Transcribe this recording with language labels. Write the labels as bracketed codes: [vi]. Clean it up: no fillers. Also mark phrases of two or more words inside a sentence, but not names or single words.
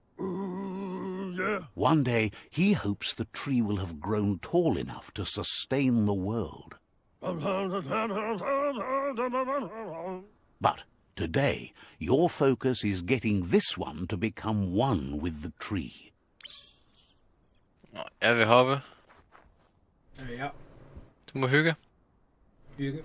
[en] One day, he hopes the tree will have grown tall enough to sustain the world. But today, your focus is getting this one to become one with the tree. [da] Jeg vil hoppe. Ja. Du må hygge. Hygge.